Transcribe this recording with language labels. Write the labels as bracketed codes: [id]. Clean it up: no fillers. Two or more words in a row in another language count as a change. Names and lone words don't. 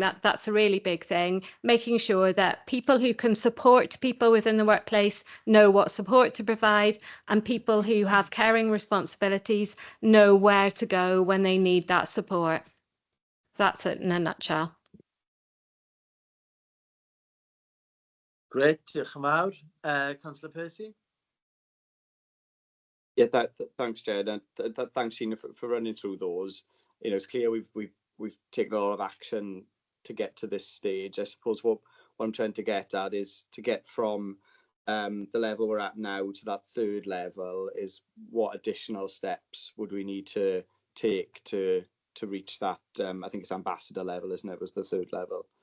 [en] That's a really big thing, making sure that people who can support people within the workplace know what support to provide, and people who have caring responsibilities know where to go when they need that support. So that's it in a nutshell. Great, [cy] diolch yn fawr. [en] Councillor Percy? Yeah, thanks, Jed, and thanks, Sheena, for running through those. You know, it's clear we've taken a lot of action to get to this stage. I suppose what I'm trying to get at is to get from the level we're at now to that third level is what additional steps would we need to take to reach that, I think it's ambassador level, isn't it, was the third level?